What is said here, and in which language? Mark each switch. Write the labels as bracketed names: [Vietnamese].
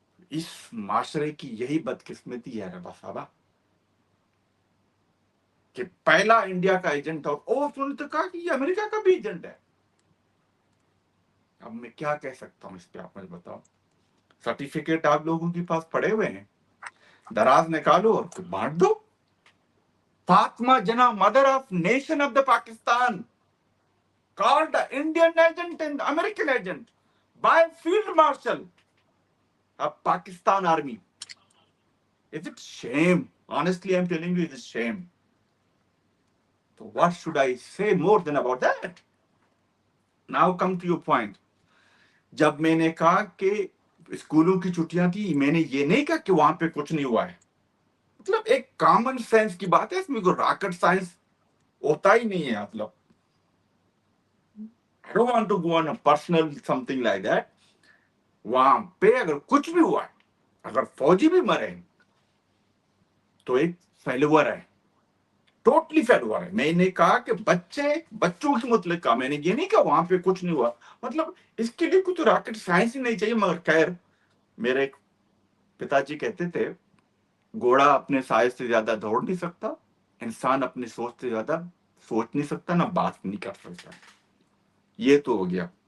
[Urdu] اس معاشرے کی یہی بدقسمتی ہے ربا صاحبہ کہ پہلا انڈیا کا ایجنٹ تھا, اور اس نے تو کہا کہ یہ امریکہ کا بھی ایجنٹ ہے. اب میں کیا کہہ سکتا ہوں اس پہ, آپ مجھے بتاؤ. سرٹیفکیٹ آپ لوگوں کے پاس پڑے ہوئے ہیں, دراز نکالو اور بانٹ دو. [English] Fatima Jinnah, mother of nation of the Pakistan, called the Indian agent and the American agent by Field Marshal of Pakistan Army. Is it shame? Honestly, I'm telling you, it is shame. So what should I say more than about that? Now come to your point. [Urdu] جب میں نے کہا کہ اسکولوں کی چھٹیاں تھی, میں نے یہ نہیں کہا کہ وہاں پہ کچھ نہیں ہوا ہے. مطلب ایک کامن سینس کی بات ہے, اس میں کوئی راکٹ سائنس ہوتا ہی نہیں ہے. [English] مطلب I don't want to go on a personal something like that. [Urdu] وہاں پہ اگر کچھ بھی ہوا ہے, اگر فوجی بھی مرے تو ایک فیلور ہے, ٹوٹلی فیلور ہے. میں نے کہا کہ بچوں کے متعلق کہا, میں نے یہ نہیں کہا وہاں پہ کچھ نہیں ہوا. مطلب اس کے لیے کچھ راکٹ سائنس ہی نہیں چاہیے. مگر خیر, میرے ایک پتا جی کہتے تھے, گھوڑا اپنے سائز سے زیادہ دوڑ نہیں سکتا, انسان اپنی سوچ سے زیادہ سوچ نہیں سکتا, نہ بات نہیں کر سکتا. یہ تو ہو گیا.